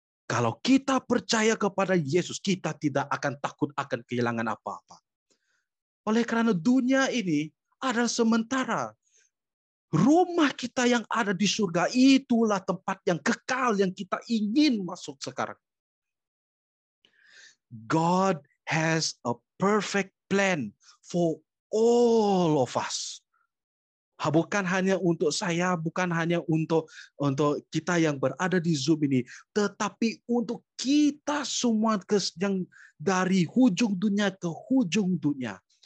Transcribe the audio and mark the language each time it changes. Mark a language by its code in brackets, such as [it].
[ms] Kalau kita percaya kepada Yesus, kita tidak akan takut akan kehilangan apa-apa. Oleh karena dunia ini adalah sementara. Rumah kita yang ada di surga itulah tempat yang kekal yang kita ingin masuk sekarang. [en] God has a perfect plan for all of us. [ms] Bukan hanya untuk saya, bukan hanya untuk kita yang berada di Zoom ini, tetapi untuk kita semua yang dari hujung dunia ke hujung dunia.